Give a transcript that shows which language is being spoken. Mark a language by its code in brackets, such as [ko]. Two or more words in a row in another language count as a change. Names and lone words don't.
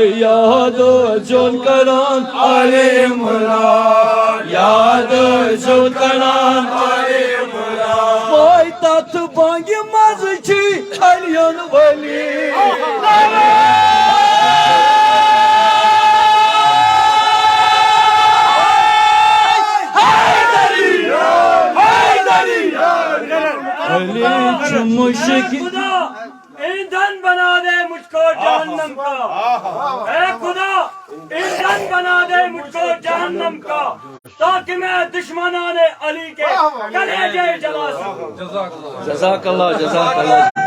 [ks] یاد ٲسۍزیون کران آلہِ عمران یاد ٲسۍزیون کران آلہِ عمران واے تتھ بانگہِ منٛز چھِ علیُن ولی علی چھُ مشکل [ur] خدا ایندھن بنا دے مجھ کو جہنم کا اے خدا ایندھن بنا دے مجھ کو جہنم کا تاکہ میں دشمنان علی کے کلیجے جلا سکوں [ar] جزاک اللہ جزاک اللہ